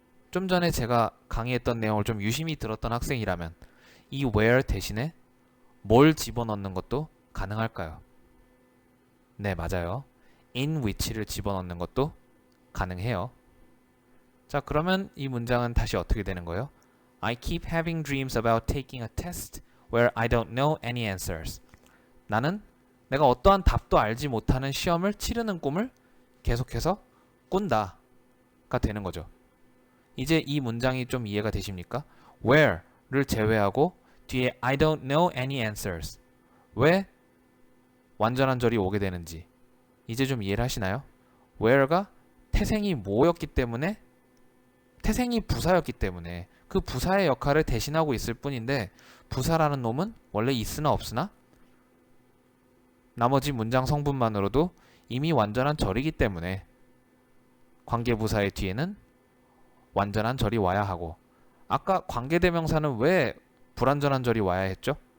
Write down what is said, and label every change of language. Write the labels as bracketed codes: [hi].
[ko] 좀 전에 제가 강의했던 내용을 좀 유심히 들었던 학생이라면 이 where 대신에 뭘 집어넣는 것도 가능할까요? 네, 맞아요. in which를 집어넣는 것도 가능해요. 자, 그러면 이 문장은 다시 어떻게 되는 거예요? [en] I keep having dreams about taking a test where I don't know any answers. [ko] 나는 내가 어떠한 답도 알지 못하는 시험을 치르는 꿈을 계속해서 꾼다가 되는 거죠. 이제 이 문장이 좀 이해가 되십니까? where를 제외하고 뒤에 [en] I don't know any answers. [ko] 왜 완전한 절이 오게 되는지 이제 좀 이해를 하시나요? where가 태생이 뭐였기 때문에 태생이 부사였기 때문에 그 부사의 역할을 대신하고 있을 뿐인데 부사라는 놈은 원래 있으나 없으나 나머지 문장 성분만으로도 이미 완전한 절이기 때문에 관계부사의 뒤에는 완전한 절이 와야 하고 아까 관계대명사는 왜 불완전한 절이 와야 했죠?